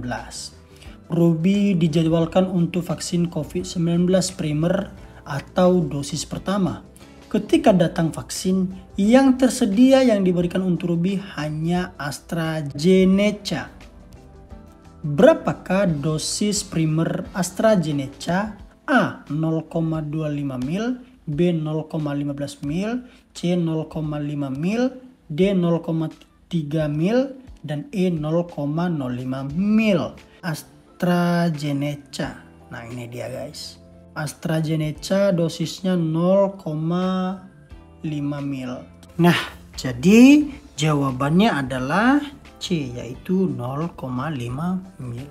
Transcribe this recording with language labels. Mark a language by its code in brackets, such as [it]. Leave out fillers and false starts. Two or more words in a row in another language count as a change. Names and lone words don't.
[id] Ruby dijadwalkan untuk vaksin COVID-19 primer atau dosis pertama. Ketika datang vaksin yang tersedia yang diberikan untuk Ruby hanya AstraZeneca. Berapakah dosis primer AstraZeneca? A. 0,25 mil, B. 0,15 mil, C. 0,5 mil, D. 0,3 mil, dan E. 0,05 mil. AstraZeneca. Nah, ini dia guys. AstraZeneca dosisnya 0,5 mil. Nah, jadi jawabannya adalah C, yaitu 0,5 mil.